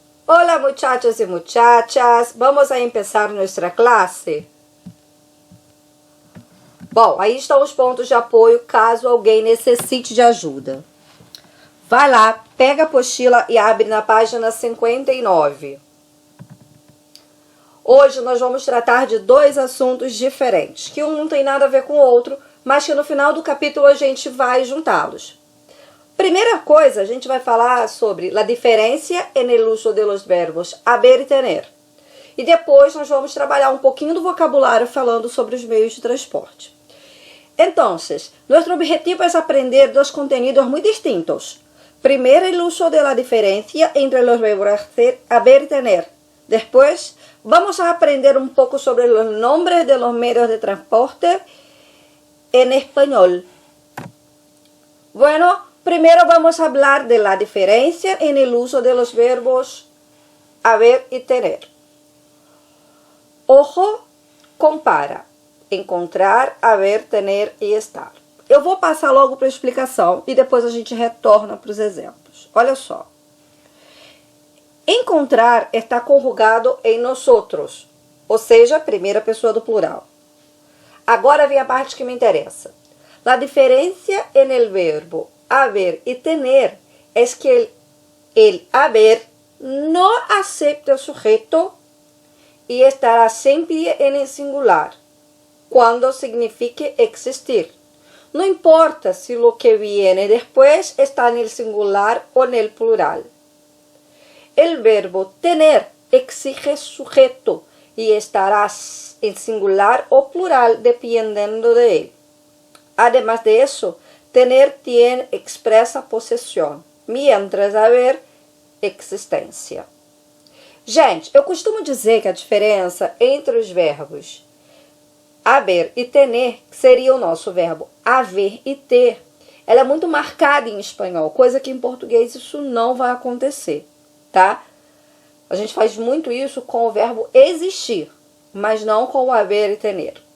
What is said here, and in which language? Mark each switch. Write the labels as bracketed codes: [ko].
[es] Hola muchachos y muchachas, vamos a empezar nuestra classe? [pt] Bom, aí estão os pontos de apoio caso alguém necessite de ajuda. Vai lá, pega a apostila e abre na página 59. Hoje nós vamos tratar de dois assuntos diferentes, que um não tem nada a ver com o outro, mas que no final do capítulo a gente vai juntá-los. Primeira coisa, a gente vai falar sobre [es] la diferencia en el uso de los verbos haber y tener. [pt] E depois nós vamos trabalhar um pouquinho do vocabulário falando sobre os meios de transporte. [es] Entonces, nuestro objetivo es aprender dos contenidos muy distintos. Primero, el uso de la diferencia entre los verbos haber y tener. Después, vamos a aprender un poco sobre los nombres de los medios de transporte en español. Bueno, primero vamos a hablar de la diferencia en el uso de los verbos haber y tener. Ojo, compara. Encontrar, haver, tener e estar. [pt] Eu vou passar logo para a explicação e depois a gente retorna para os exemplos. Olha só. Encontrar está conjugado em nosotros, ou seja, primeira pessoa do plural. Agora vem a parte que me interessa. [es] La diferencia en el verbo haber y tener es que el haber no acepta el sujeto y estará siempre en el singular, cuando signifique existir. No importa si lo que viene después está en el singular o en el plural. El verbo tener exige sujeto y estará en singular o plural dependiendo de él. Además de eso, tener tiene expresa posesión, mientras haber existência. [pt] Gente, eu costumo dizer que a diferença entre os verbos haber e tener, que seria o nosso verbo haver e ter, ela é muito marcada em espanhol, coisa que em português isso não vai acontecer, tá? A gente faz muito isso com o verbo existir, mas não com o haver e tener.